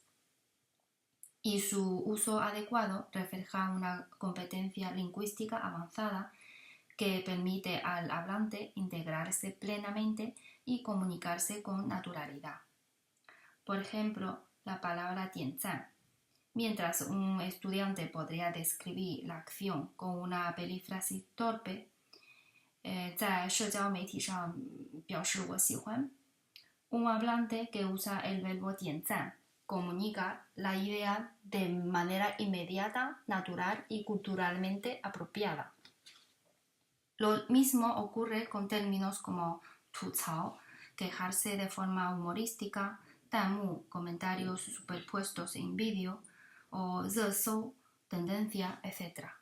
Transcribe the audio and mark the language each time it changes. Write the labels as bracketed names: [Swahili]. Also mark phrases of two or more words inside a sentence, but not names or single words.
[Spanish] Y su uso adecuado refleja una competencia lingüística avanzada que permite al hablante integrarse plenamente y comunicarse con naturalidad. Por ejemplo, la palabra tianzan. Mientras un estudiante podría describir la acción con una perífrasis torpe, [Chinese] 在社交媒体上表示我喜欢, [Spanish] un hablante que usa el verbo 点赞 comunica la idea de manera inmediata, natural y culturalmente apropiada. Lo mismo ocurre con términos como 吐槽, quejarse de forma humorística, 弹幕, comentarios superpuestos en vídeo, o 热搜, tendencia, etc.